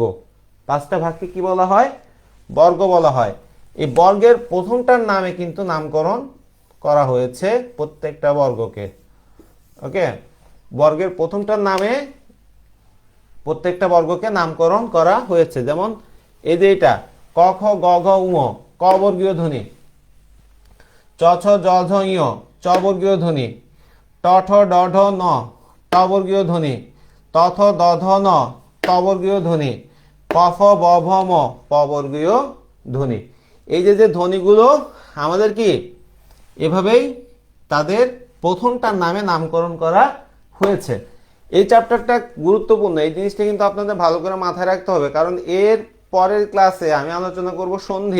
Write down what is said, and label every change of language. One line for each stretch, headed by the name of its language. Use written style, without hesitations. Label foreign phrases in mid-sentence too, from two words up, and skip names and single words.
Bangla: 5টা ভাগকে কি বলা হয়? বর্গ বলা হয়। এই বর্গের প্রথমটার নামে কিন্তু নামকরণ করা হয়েছে প্রত্যেকটা বর্গকে। ওকে, বর্গের প্রথমটার নামে প্রত্যেকটা বর্গকে নামকরণ করা হয়েছে। যেমন এই যে এটা ক খ গ ঘ উ, ক বর্গীয় ধ্বনি। চ ছ জ ঝ ইয়, চ বর্গীয় ধ্বনি। ট ঠ ড ঢ ন, ট বর্গীয় ধ্বনি। ত থ দ ধ ন, ত বর্গীয় ধ্বনি। প ফ ব ভ ম, প বর্গীয় ধ্বনি। এই যে যে ধ্বনিগুলো আমাদের কি এভাবেই তাদের প্রথমটার নামে নামকরণ করা হয়েছে। এই চ্যাপ্টারটা গুরুত্বপূর্ণ, এই জিনিসটা কিন্তু আপনাদের ভালো করে মাথায় রাখতে হবে, কারণ এর পরের ক্লাসে আমি আলোচনা করব সন্ধি।